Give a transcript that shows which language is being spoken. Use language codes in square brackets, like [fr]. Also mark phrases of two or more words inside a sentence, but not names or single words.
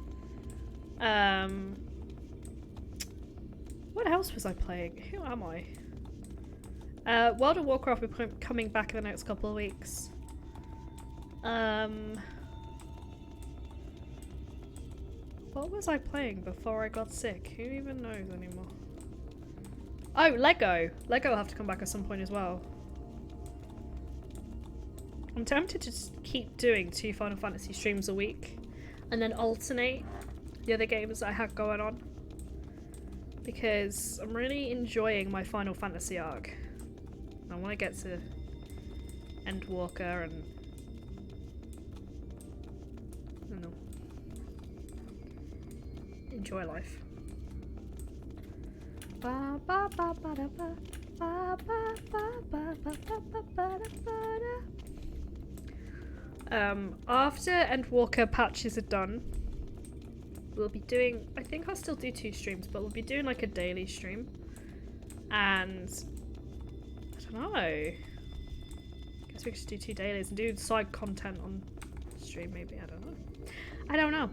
[en] What else was I playing? Who am I? World of Warcraft will be coming back in the next couple of weeks. What was I playing before I got sick? Who even knows anymore? Oh, Lego! Lego will have to come back at some point as well. I'm tempted to just keep doing 2 Final Fantasy streams a week and then alternate the other games I have going on, because I'm really enjoying my Final Fantasy arc. I want to get to Endwalker and I don't know, enjoy life. Ba ba ba ba da ba ba ba ba ba ba ba ba ba da. After Endwalker patches are done, we'll be doing, I think I'll still do 2 streams, but we'll be doing like a daily stream. And I don't know, I guess we could just do 2 dailies and do side content on stream maybe, I don't know.